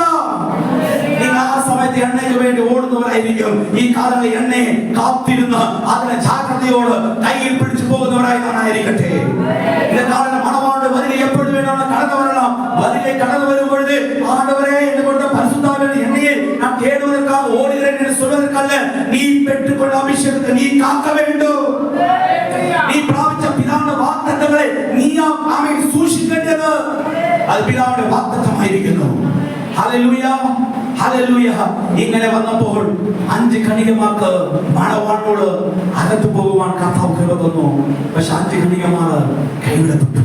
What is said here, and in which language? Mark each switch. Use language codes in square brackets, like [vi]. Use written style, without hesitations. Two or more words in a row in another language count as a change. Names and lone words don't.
[ml] നിങ്ങൾ ആ സമയത്ത് എണ്ണയ്ക്ക് വേണ്ടി ഓടുന്നവരായിരിക്കും. ഈ കാലങ്ങളിൽ എണ്ണയെ കാത്തിരുന്ന് അതിനെ ജാഗ്രതയോട് കയ്യിൽ പിടിച്ചു പോകുന്നവരായി ആയിരിക്കട്ടെ. ഇത് കാരണം മണവാളുടെ വരിക എപ്പോഴും വേണം കടന്നു വരണം. വരിക കടന്നു വരുമ്പോഴേ ആണ്ടവരെ എന്നെ കൊണ്ട് പരിശുദ്ധാത്മാവിന്റെ എണ്ണയെ ഞാൻ കേടുവதற்காக [ta] ஓடுகிறேன் என்று சொல்வதற்கல்ல, நீ பெற்றுக்கொண்ட அபிஷேகத்தை நீ காக்க வேண்டும். [ml] நீ പ്രാപിച്ച പിതാവിന്റെ വാഗ്ദത്തങ്ങളെ നീ ആമേൻ സൂക്ഷിക്കേണ്ടത്. അത് പിതാവിന്റെ വാഗ്ദത്തമായിരിക്കുന്നു. ഹല്ലേലൂയ ഹല്ലേലൂയ. ഇങ്ങനെ വന്നപ്പോൾ 5 കന്യകമാർക്ക് മണവാളനോട് അകത്ത് പോകുവാൻ കർത്താവ് കൃപ തന്നു. പക്ഷെ 5 കന്യകമാർ കൈവിടപ്പെട്ടു.